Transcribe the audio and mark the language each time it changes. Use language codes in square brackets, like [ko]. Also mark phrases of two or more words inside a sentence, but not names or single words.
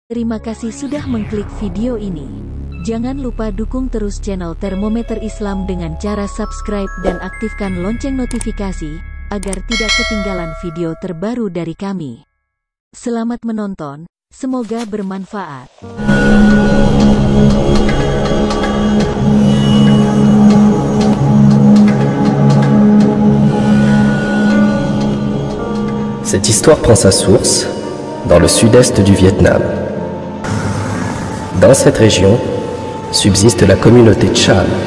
[id] Terima kasih sudah mengklik video ini. Jangan lupa dukung terus channel Termometer Islam dengan cara subscribe dan aktifkan lonceng notifikasi, agar tidak ketinggalan video terbaru dari kami. Selamat menonton, semoga bermanfaat. [fr] Cette histoire prend sa source dans le sud-est du Vietnam. Dans cette région subsiste la communauté Cham.